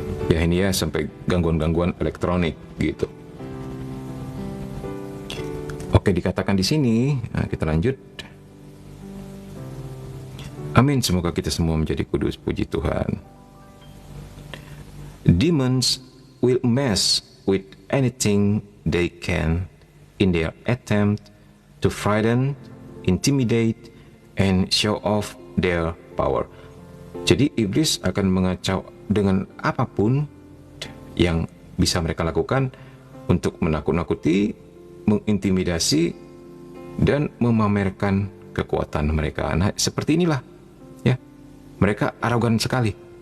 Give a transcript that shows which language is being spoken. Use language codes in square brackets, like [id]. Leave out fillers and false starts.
[id] Ya ini ya, sampai gangguan-gangguan elektronik gitu. Oke, dikatakan di sini. Nah, kita lanjut. Amin, semoga kita semua menjadi kudus, puji Tuhan. [en] Demons will mess with anything they can in their attempt to frighten, intimidate, and show off their power. [id] Jadi iblis akan mengacau dengan apapun yang bisa mereka lakukan untuk menakut-nakuti, mengintimidasi, dan memamerkan kekuatan mereka. Nah, seperti inilah ya, mereka arogan sekali.